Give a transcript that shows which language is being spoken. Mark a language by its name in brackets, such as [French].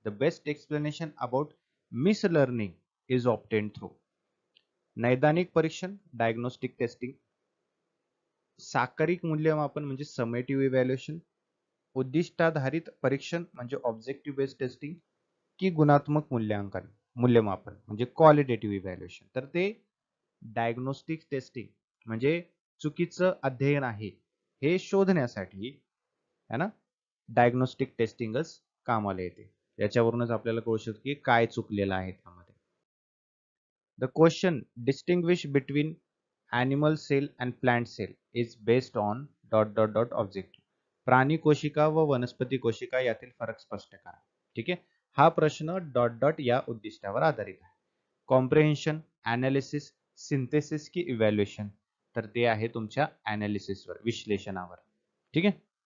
[English] the best explanation about miss learning is obtain through [Marathi] नैदानिक परीक्षण, [English] diagnostic testing, [Marathi] साकरिक मूल्यमापन म्हणजे [English] summative evaluation, [Marathi] उद्दिष्टाधारित परीक्षण म्हणजे [English] objective based testing, [Marathi] की गुणात्मक मूल्यमापन म्हणजे [English] Qualitative evaluation. [Marathi] तर ते डायग्नोस्टिक टेस्टिंग म्हणजे चुकीचं अध्ययन आहे हे शोधण्यासाठी है ना, डायग्नोस्टिक टेस्टिंगच कामाला येते. याच्यावरूनच आपल्याला कळू शकते की काय चुकलेलं आहे त्यामध्ये. [English] The question distinguish between animal cell and plant cell is based on dot dot dot objective. [Marathi] प्राणी कोशिका व वनस्पती कोशिका यातील फरक स्पष्ट करा. ठीक आहे, हा प्रश्न डॉट डॉट या उद्दिष्टावर आधारित आहे. [English] Comprehension, analysis, synthesis की evaluation? [Marathi] तर ते आहे तुमच्या अनालिसिसवर, विश्लेषणावर. ठीक आहे.